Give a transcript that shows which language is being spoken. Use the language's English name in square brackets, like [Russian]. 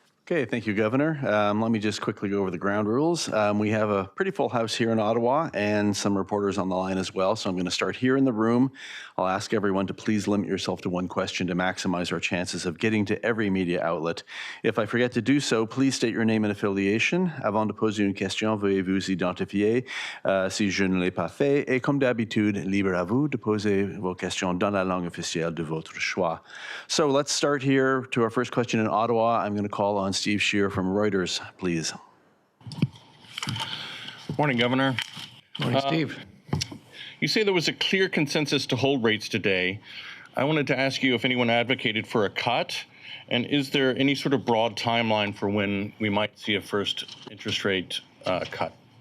[English] Okay, thank you, Governor. Let me just quickly go over the ground rules. We have a pretty full house here in Ottawa and some reporters on the line as well, so I'm going to start here in the room. I'll ask everyone to please limit yourself to one question to maximize our chances of getting to every media outlet. If I forget to do so, please state your name and affiliation. [French] Avant de poser une question, veuillez vous identifier si je ne l'ai pas fait. Et comme d'habitude, libre à vous de poser vos questions dans la langue officielle de votre choix. [English] So let's start here to our first question in Ottawa. I'm going to call on Steve Shear from Reuters, please. Morning, Governor. Morning, Steve. You say there was a clear consensus to hold rates today. I wanted to ask you if anyone advocated for a cut, and is there any sort of broad timeline for when we might see a first interest rate cut?